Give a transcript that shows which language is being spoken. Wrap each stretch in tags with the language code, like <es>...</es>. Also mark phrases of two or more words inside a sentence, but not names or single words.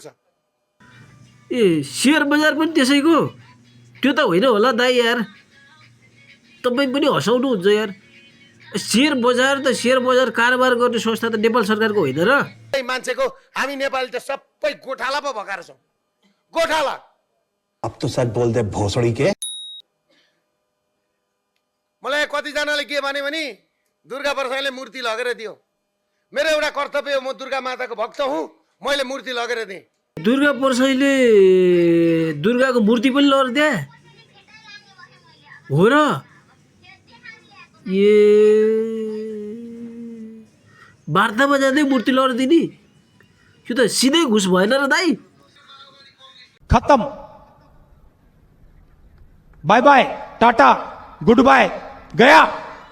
<ne>ए सेयर बजार पनि त्यसैको? त्यो त होइन होला दाइ यार। तपाईँ पनि हँसाउनुहुन्छ यार। सेयर बजार कारोबार गर्ने संस्था त नेपाल सरकारको होइन र? मान्छेको हामी नेपाली त सबै गोठाला पो भएका छौँ। गोठाला।</ne> <hi>अब तो सच बोल दे भोसड़ी के।</hi> <ne>मलाई कतिजनाले के भने दुर्गा प्रसादले मूर्ति लगेर दियो। मेरो एउटा कर्तव्य हो, म दुर्गा माताको भक्त हुँ, मैले मूर्ति लगेर दिएँ। दुर्गा प्रसाईले दुर्गाको मूर्ति पनि लगेर दिए हो र? ए वार्तामा जाँदै मूर्ति लगेर दिने? यो त सिधै घुस भएन र दाइ?</ne> <hi>खत्म।</hi> <en>bye bye</en> <hi>टाटा</hi> <en>good bye</en> <hi>गया।</hi>